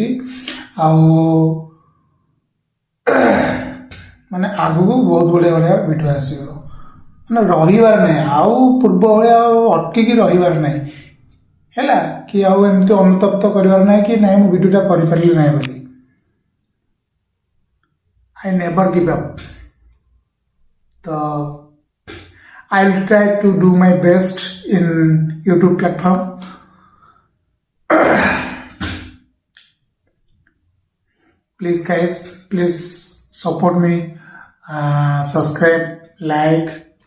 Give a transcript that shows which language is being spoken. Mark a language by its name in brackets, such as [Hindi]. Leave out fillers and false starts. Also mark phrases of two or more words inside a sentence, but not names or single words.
[Odia] ଆଉ ମାନେ ଆଗକୁ ବହୁତ ବଢ଼ିଆ ବଢ଼ିଆ ଭିଡ଼ିଓ ଆସିବ, ମାନେ ରହିବାର ନାହିଁ ଆଉ, ପୂର୍ବ ଭଳିଆ ଆଉ ଅଟକିକି ରହିବାର ନାହିଁ ହେଲା, କି ଆଉ ଏମିତି ଅନୁତପ୍ତ କରିବାର ନାହିଁ କି ନାଇଁ ମୁଁ ଭିଡ଼ିଓଟା କରିପାରିଲି ନାହିଁ ବୋଲି। [English] I never give up. So I'll try to do my best in YouTube platform. Please guys, please support me, subscribe, like,